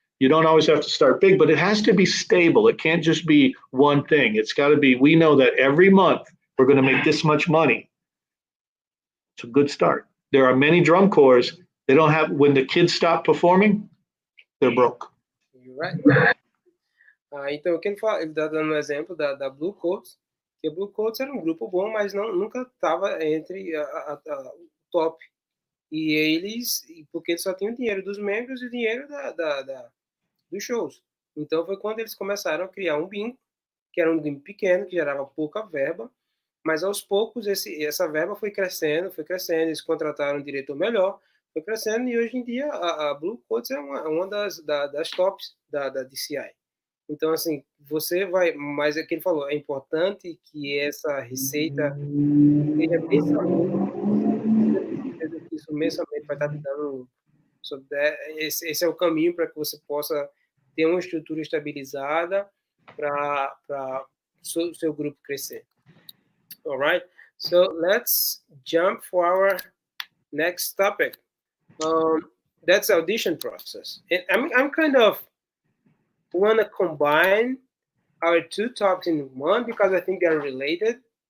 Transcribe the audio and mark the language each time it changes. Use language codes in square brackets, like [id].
[en] You don't always have to start big, but it has to be stable. It can't just be one thing. It's got to be, we know that every month we're going to make this much money. It's a good start. There are many drum corps, they don't have, when the kids stop performing, they're broke. You're right. [pt] Então, ele está dando um exemplo da Blue Coats, que a Blue Coats era um grupo bom, mas nunca estava entre o top. E porque eles só tinham dinheiro dos membros e dinheiro dos shows. Então, foi quando eles começaram a criar um bingo, que era um bingo pequeno, que gerava pouca verba, mas aos poucos essa verba foi crescendo, eles contrataram um diretor melhor, foi crescendo, e hoje em dia a Blue Coats é uma das tops da DCI. Então, assim, você vai, mas é que ele falou, é importante que essa receita seja mensalmente, isso mensalmente vai estar te dando, esse é o caminho para que você possa ter uma estrutura estabilizada para o seu grupo crescer. [en] All right, so let's jump for our next topic. That's the audition process. And I'm kind of want to combine our two topics in one because I think they're related.